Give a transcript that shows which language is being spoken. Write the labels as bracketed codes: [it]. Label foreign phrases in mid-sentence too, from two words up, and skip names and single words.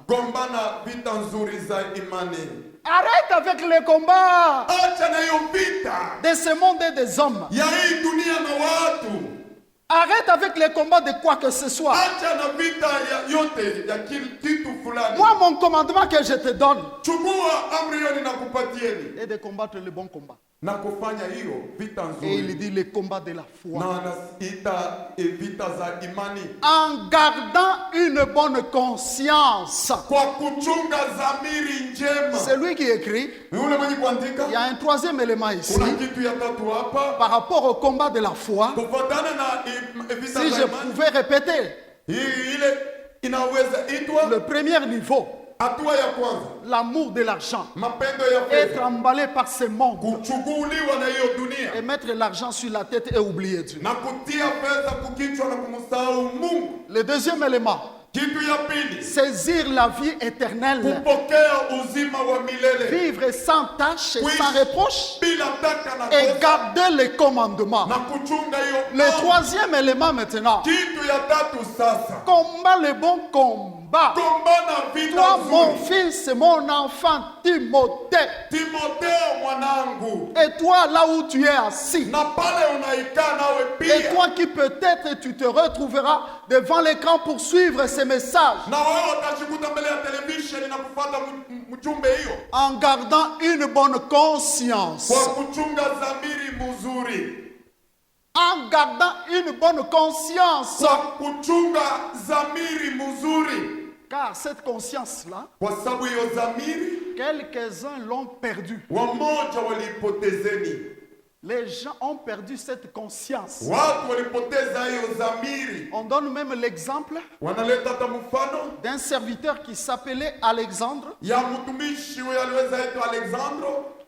[sw] gombana vita nzuri za imani. [fr] Arrête avec les combats [sw] Acha na hiyo vita [fr] de ce monde et des hommes. [sw] ya hii dunia na watu. [fr] Arrête avec les combats de quoi que ce soit. [sw] Acha na vita ya yote ya kitu fulani. [fr] Moi, mon commandement que je te donne [sw] Chukua amri hiyo ninakupatieni [fr] est de combattre le bon combat. [sw] na kufanya hiyo vita [fr] Et il [sw] nzuri, [fr] dit les combats de la foi. [sw] na anaita vita za imani [fr] En gardant une bonne conscience. [sw] kwa kuchunga dhamiri njema. [fr] C'est lui qui écrit. [sw] Yule mwenye kuandika, [fr] Il y a un troisième élément ici. [sw] kuna kitu ya tatu hapa [fr] Par rapport au combat de la foi, [sw] kufuatana na vita [fr] si [sw] za [fr] je [sw] imani. [fr] pouvais répéter, [sw] Hii ile inaweza itwa [fr] le premier niveau, [sw] hatua ya kwanza, [fr] l'amour de l'argent, [sw] mapendo ya [fr] être [sw] fedha, [fr] emballé par ce monde [sw] kuchukuliwa na hiyo dunia [fr] et mettre l'argent sur la tête et oublier Dieu. [sw] na kutia pesa kukichwa na kumsahau Mungu. [fr] Le deuxième élément, [sw] Kitu ya pili, [fr] saisir la vie éternelle, [sw] kupokea uzima wa milele [fr] vivre sans tâche et sans reproche [sw] bila taka na [fr] et [sw] kosa, [fr] garder les commandements. [sw] na kuchunga hiyo [fr] Le [sw] amri. [fr] troisième élément maintenant, [sw] Kitu ya tatu sasa, [fr] combat le bon combat. [sw] gombana vita [fr] Toi, mon [sw] nzuri. [fr] fils, mon enfant, Timothée, [sw] Timotheo mwanangu, [fr] et toi là où tu es assis, [sw] na pale unaikaa nawe [fr] et [sw] pia, [fr] toi qui peut-être tu te retrouveras devant l'écran pour suivre ces messages, [sw] na wewe utashikuta mbele ya televisheni na kufuata mjumbe hiyo, [fr] en gardant une bonne conscience. [sw] kwa kuchunga dhamiri mzuri, [fr] En gardant une bonne conscience. [sw] kwa kuchunga dhamiri mzuri, [fr] Car cette conscience-là, [sw] kwa sababu hiyo dhamiri [fr] quelques-uns l'ont perdue. [sw] wamoja walipotezeni, [fr] Les gens ont perdu cette conscience. [sw] watu walipoteza hiyo dhamiri. [fr] On donne même l'exemple [sw] Wanaleta hata mfano [fr] d'un serviteur qui s'appelait Alexandre [sw] ya mtumishi huyo aliweza itwa Alexandro